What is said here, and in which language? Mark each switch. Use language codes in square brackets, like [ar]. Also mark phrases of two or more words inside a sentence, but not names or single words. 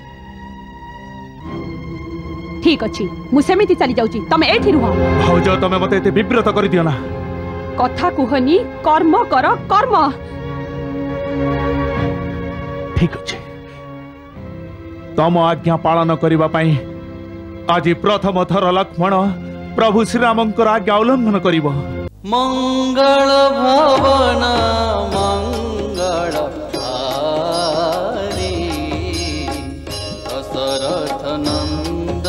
[or] ଠିକ ଅଛି ମୁଁ ସେମିତି ଚାଲି ଯାଉଛି। ତମେ ଏଠି ରୁହ। ଭାଉଜ ତମେ ମତେ ଏତେ ବିବ୍ରତ କରି ଦିଅ ନା। କଥା କୁହନି କର୍ମ କର କର୍ମ। ଠିକ ଅଛି ତମ ଆଜ୍ଞା ପାଳନ କରିବା ପାଇଁ ଆଜି ପ୍ରଥମ ଥର ଲକ୍ଷ୍ମଣ ପ୍ରଭୁ ଶ୍ରୀରାମଙ୍କର ଆଜ୍ଞା ଉଲ୍ଲଂଘନ କରିବ। [awa] मंगल भवन मंगल हारी दशरथ नंदन